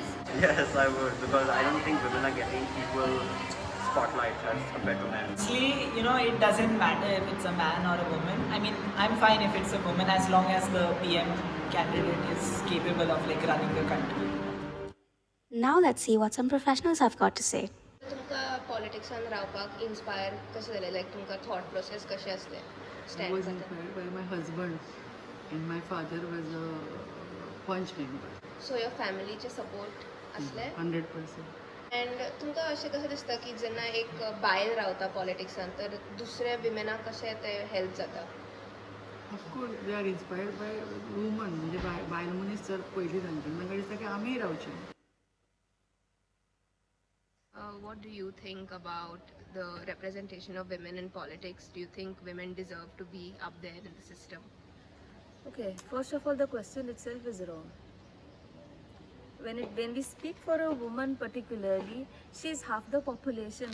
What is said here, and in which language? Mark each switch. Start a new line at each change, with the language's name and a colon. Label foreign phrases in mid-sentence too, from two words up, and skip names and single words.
English: Yes, I would, because I don't think women are getting equal spotlight as compared to men. Actually, it doesn't matter if it's a man or a woman. I mean, I'm fine if it's a woman as long as the PM candidate is capable of running the country. Now let's see what some professionals have got to say.
Konkani: तुमका
English: politics and
Konkani: रावपाक inspire कशें जालें? Like तुमका
English: thought process
Konkani: कशें आसलें?
English: I was inspired by my husband, and my father was a punch member. So your family चे support आसलें? 100%.
Konkani: And तुमका अशें कशें दिसता की जेन्ना एक बायल रावता पॉलिटिक्सान तर दुसऱ्या विमेनाक कशें ते हेल्प जाता?
English: Of course, they are inspired by women.
Konkani: म्हणजे बायल मनीस जर पयली जाणटी म्हाका दिसता की आमी रावचें.
English: What do you think about the representation of women in politics? Do you think women deserve to be up there in the system? Okay, first of all, the question itself is wrong. When we speak for a woman particularly, she is half the population.